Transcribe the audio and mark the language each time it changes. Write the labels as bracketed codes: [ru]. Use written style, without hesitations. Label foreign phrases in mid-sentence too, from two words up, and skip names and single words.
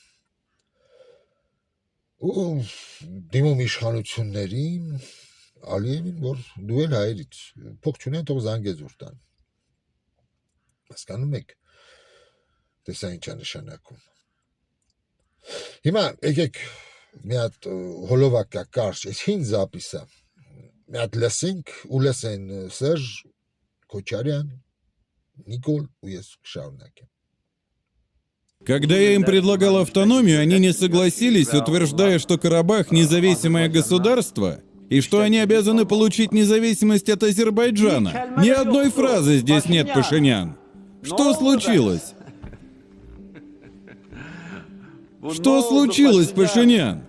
[hy] ու դիմում իշխանություններին, Ալիևին, որ դու էլ հայերից փող չունեն, թող Զանգեզուր տան։ Հասկանում եք, տեսա ինչ է նշանակում։ Հիմա եկեք մի հատ հոլովակ կա կարճ, այս հին զապիսա, մի հատ լսենք ու լսեն Սերժ Քոչարյան, Նիկոլ ու ես կշարունակեմ։ [ru] Когда я им предлагал автономию, они не согласились, утверждая, что Карабах независимое государство и что они обязаны получить независимость от Азербайджана. Ни одной фразы здесь нет, Пашинян. Что случилось? Что случилось, Пашинян?